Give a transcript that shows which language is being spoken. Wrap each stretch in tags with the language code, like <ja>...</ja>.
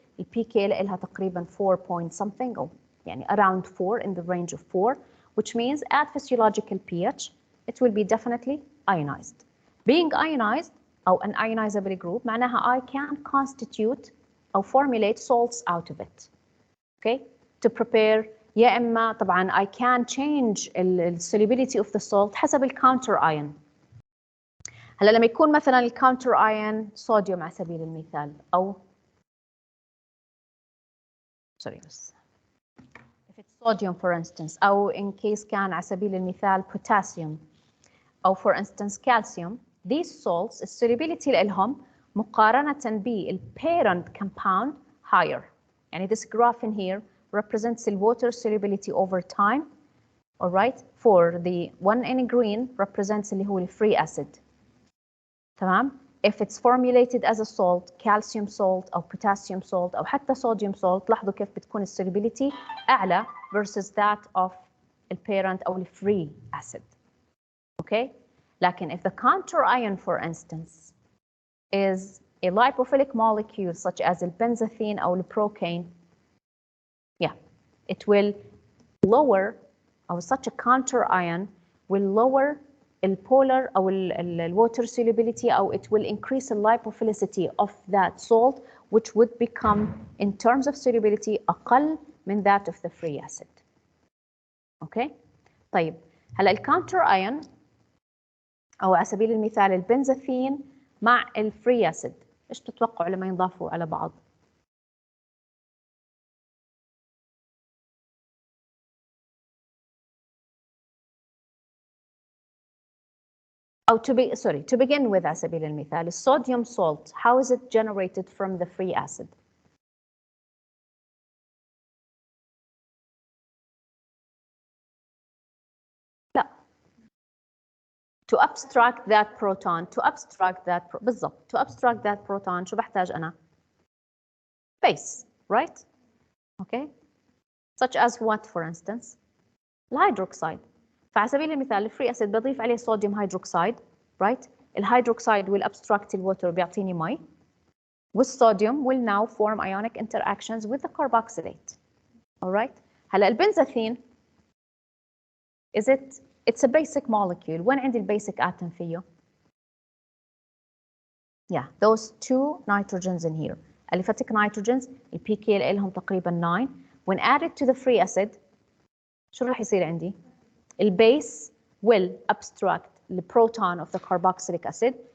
<en>The pK</en> <ar>لها تقريبا</ar> <en>4 point something or يعني around 4 in the range of 4, which means at physiological pH it will be definitely ionized. Being ionized أو an ionizable group معناها I can constitute or formulate salts out of it. Okay? To prepare</en> <ar>يا إما طبعا</ar> <en>I can change the solubility of the salt</en> <ar>حسب الcounter ion. هلا لما يكون مثلا الكاونتر ايون صوديوم على سبيل المثال او sorry بس</ar> <en>if it's sodium for instance</en> <ar>او in case كان على سبيل المثال potassium او for instance calcium,</ar> <en>these salts</en> <ar>السوليبيليتي لهم مقارنة بالparent compound higher.</ar> <en>يعني this graph in here represents the water solubility over time. All right, for the one in green represents</en> <ar>اللي هو</ar> <en>free acid. تمام؟ If it's formulated as a salt, calcium salt أو potassium salt أو حتى sodium salt,</en> <ar>لاحظوا كيف بتكون السolubility أعلى</ar> <en>versus that of the parent أو the free acid. Okay? لكن if the counter ion, for instance, is a lipophilic molecule such as the benzathine أو the procaine, yeah, it will lower, or such a counter ion will lower الpolar أو water solubility أو it will increase the lipophilicity of that salt which would become in terms of solubility</en> <ar>أقل من</ar> <en>that of the free acid. Okay?</en> <ar>طيب هلا الكاونتر ايون أو على سبيل المثال البنزاثين مع الفري acid إيش تتوقعوا لما ينضافوا على بعض؟ أو</ar> <en>to begin with</en> <ar>على سبيل المثال الصوديوم salt,</ar> <en>how is it generated from the free acid?</en> <ar>لا.</ar> <en>To abstract that proton, بالضبط to abstract that proton</en> <ar>شو بحتاج أنا؟</ar> <en>base, right? Okay? Such as what for instance?</en> <ar>الهيدروكسيد. فعلى سبيل المثال الفري اسيد بضيف عليه صوديوم هيدروكسيد right الهيدروكسيد will abstract الوتر بيعطيني مي والصوديوم</ar> <en>will now form ionic interactions with the carboxylate. All right. هلا البنزاثين it's a basic molecule.</en> <ar>وين عندي البيسك atom فيه؟</ar> <en>Yeah, those two nitrogens in here. Aliphatic nitrogens ال pK</en> <ar>لهم تقريبا</ar> <en>9. When added to the free acid</en> <ar>شو راح يصير عندي؟</ar> <en>البيس will abstract the proton of the carboxylic acid.</en>